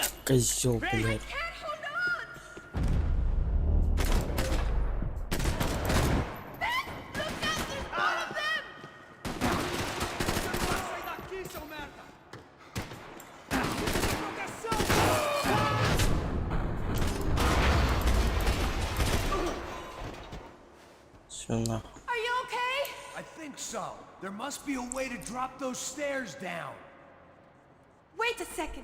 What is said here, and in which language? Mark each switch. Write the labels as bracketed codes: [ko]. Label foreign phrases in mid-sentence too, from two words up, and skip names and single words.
[ru] Козел, блядь. [pt] Sai daqui, seu merda! [ru] Все нахуй. [en] Are you okay? I think so. There must be a way to drop those stairs down. Wait a second.